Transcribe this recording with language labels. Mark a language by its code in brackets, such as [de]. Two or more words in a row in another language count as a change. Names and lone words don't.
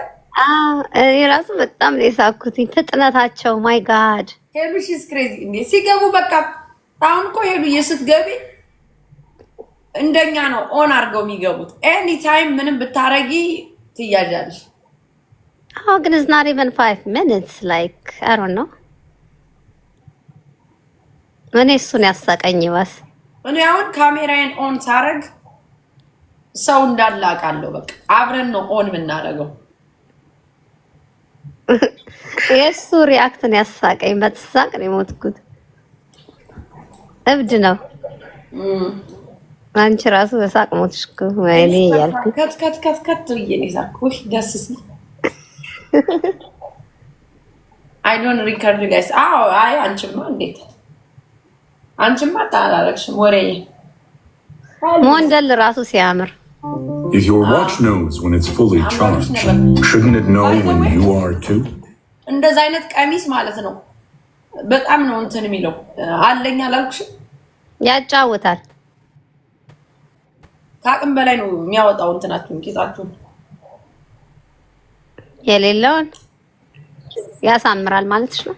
[am] እኔ ራሱ በጣም ነው የሳኩት። ፍጥነታቸው [en] my god [am] ሄሉሽስ ክሬዚ እንዴ ሲገቡ በቃ አሁን እኮ ሄሉዬ ስትገቢ እንደኛ ነው ኦን አድርገው የሚገቡት። [en] any time [am] ምንም ብታረጊ ትያዣለሽ። ግን [en] it's not even 5 minutes like I don't know። [am] እኔ እሱን ያሳቀኝ ይባስ። እኔ አሁን ካሜራዬን ኦን ሳረግ ሰው እንዳለ አውቃለሁ። በቃ አብረን ነው ኦን የምናደርገው። የእሱ ሪአክትን ያሳቀኝ በተሳቅ ነው የሞትኩት። እብድ ነው። አንቺ ራሱ በሳቅ ሞትሽ እኮ ወይኔ እያልኩ ከት ብዬ ነው የሳቅኩት። ደስ ሲል [en] I don't record guys። [am] አይ አንቺማ እንዴት አንቺማ ታላረክሽም ወሬ ሞንደል ራሱ ሲያምር። [en] If your watch knows when it's fully charged, shouldn't it know when you are too? [am] እንደዛ አይነት ቀሚስ ማለት ነው በጣም ነው እንትን የሚለው አለኝ አላልኩሽም? ያጫውታል። ከአቅም በላይ ነው የሚያወጣው እንትናችሁን ቂጣችሁን የሌለውን ያሳምራል ማለትሽ ነው?